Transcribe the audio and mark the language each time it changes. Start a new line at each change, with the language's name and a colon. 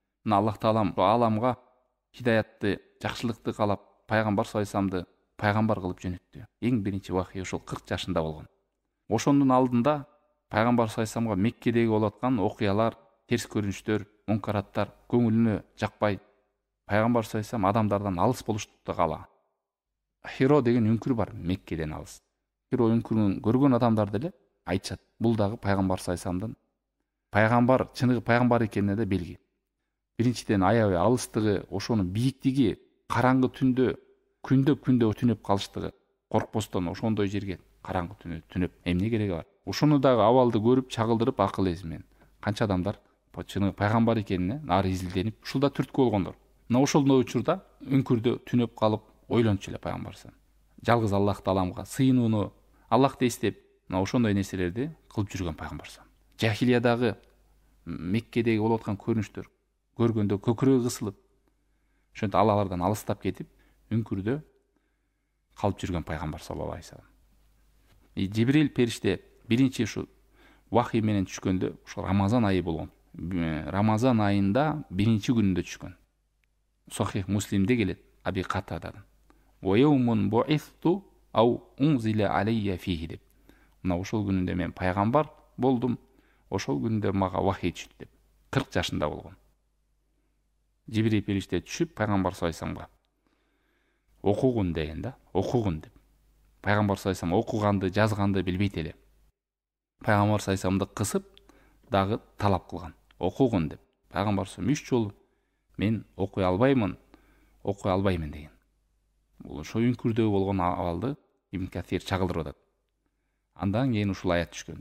Kyrgyz: Аллах Таалам аламга хидаятты, жакшылыкты каалап, пайгамбар саллаллаху алейхи вассаламды пайгамбар кылып жөнөттү. Эң биринчи вахий ошол 40 жашында болгон. Ошондун алдында пайгамбар саллаллаху алейхи вассаламга Меккедеги болуп аткан окуялар, терс көрүнүштөр, мункараттар көңүлүнө жакпай, пайгамбар саллаллаху алейхи вассалам адамдардан алыс болушту каала. Хиро деген үңкүр бар, Меккеден алыс. Хиро үңкүрүн көргөн адамдар деле айтышат, бул дагы пайгамбар саллаллаху алейхи вассаламдын пайгамбар, чыныгы пайгамбар экенине да белги. Биринчиден аябай алыстыгы, ошонун бийиктиги, караңгы түндө күндөп түнөп калыштыгы, коркпостон ошондой жерге караңгы түнөп эмне кереги бар? Ошону дагы абалды көрүп, чагылдырып акыл эсимен канча адамдар чыныгы пайгамбар экенине нары изилденип, ушулда түрткү болгондор. Мына ошондой учурда үңкүрдө түнөп калып ойлончу эле пайгамбар. Жалгыз Аллах Тааламга сыйынууну, Аллахты эстеп, мына ошондой нерселерди кылып жүргөн пайгамбар. Жахилиядагы Меккедеги болуп аткан көрүнүштөр көргөндө көкүрөгү кысылып, ошентип алардан алыстап кетип, үңкүрдө калып жүргөн пайгамбар саллаллаху алейхи вассалам. Жибрил периште биринчи ушу вахий менен түшкөндө ошо Рамазан айы болгон. Рамазан айында биринчи күнүндө түшкөн. Сохих Муслимде келет, Аби Катададан.
Arabic: "Ва яумун бу'исту ау унзила алейя фихи" деп.
Kyrgyz: Мына ошол күнүндө мен пайгамбар болдум, ошол күндө мага вахий түштү деп. 40 жашында болгон. Жибирил периште түшүп пайгамбар саллаллаху алейхи вассаламга окугун деген да, окугун деп. Пайгамбар саллаллаху алейхи вассалам окуганды, жазганды билбейт эле. Пайгамбар саллаллаху алейхи вассаламды кысып дагы талап кылган. Окугун деп. Пайгамбар саллаллаху алейхи вассалам 3 жолу мен окуй албаймын деген. Бул ошо үңкүрдөгү болгон абалды Ибн Касир чагылдырып атат. Андан кийин ушул аят түшкөн.